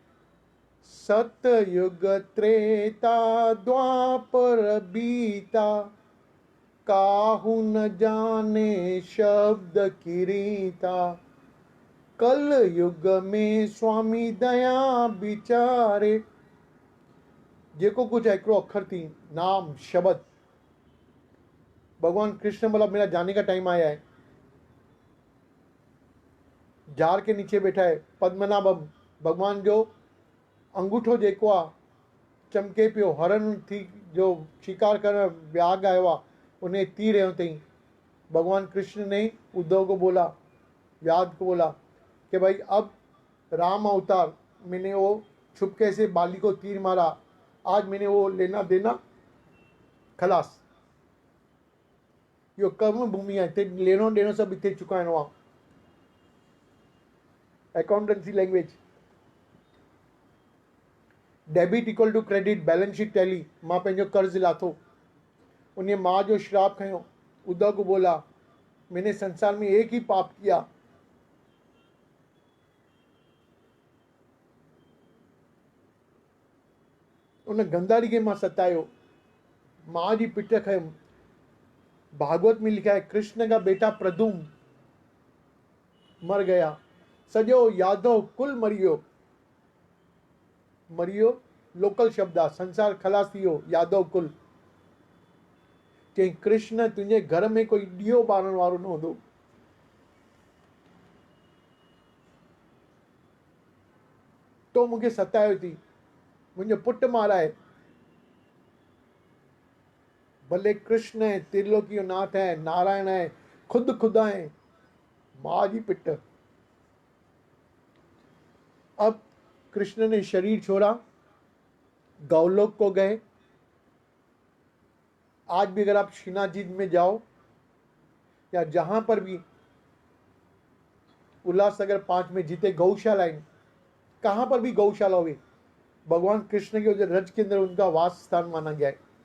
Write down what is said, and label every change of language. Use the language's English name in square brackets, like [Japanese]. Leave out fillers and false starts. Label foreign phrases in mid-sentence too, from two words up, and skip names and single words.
[Hindi] सतयुग त्रेता द्वापर बीता, काहू न जाने शब्द की रीता, कल युग में स्वामी दया बिचारे। [Sindhi] जेको कुछ है हिकिड़ो अखर थी, नाम शब्द। [Hindi] भगवान कृष्ण बोला मेरा जाने का टाइम आया है। झाड़ के नीचे बैठा है [Sindhi] पद्मनाभम, भगवान जो अंगूठो जेको आहे चमके पियो, हरन थी जो शिकार करण व्याग आयो आहे, उन्हें तीर रहियो अथई। [Hindi] भगवान कृष्ण ने उद्धव को बोला, व्याध को बोला कि भाई अब राम अवतार, मैंने वो छुपके से बाली को तीर मारा, आज मैंने वो लेना देना खलास। यो कर्म भूमि है, [Sindhi] हिते लेनो ॾियणो सभु हिते चुकाइणो आहे। [English] accountancy language. debit equal to credit, balance sheet tally. [Sindhi] मां पंहिंजो कर्ज लाथो, उन माँ जो श्राप खयो। [Hindi] उद्धव को बोला मैंने संसार में एक ही पाप किया, [Sindhi] उन गंधारी के मां सतायो, माँ जी पिट खयुमि। [Hindi] भागवत में लिखा है कृष्ण का बेटा प्रदुम मर गया, [Sindhi] सॼो यादव कुल मरियो। मरियो लोकल शब्द आहे, संसार खलास थी वियो, यादव कुल। चई कृष्ण तुंहिंजे घर में कोई ॾीओ ॿारण वारो न हूंदो। तो मूंखे सतायो थी, मुंहिंजो पुटु माराए। [Hindi] भले कृष्ण है, त्रिलोकी नाथ है, नारायण है, खुद खुदा है, [Sindhi] माँ जी पिट। [Hindi] अब कृष्ण ने शरीर छोड़ा, गौलोक को गए। आज भी अगर आप श्रीनाथ जी में जाओ या जहां पर भी उल्लासनगर 5 में जीते गौशाला, कहां पर भी गौशाला हुई, भगवान कृष्ण के रज के अंदर उनका वास स्थान माना गया है।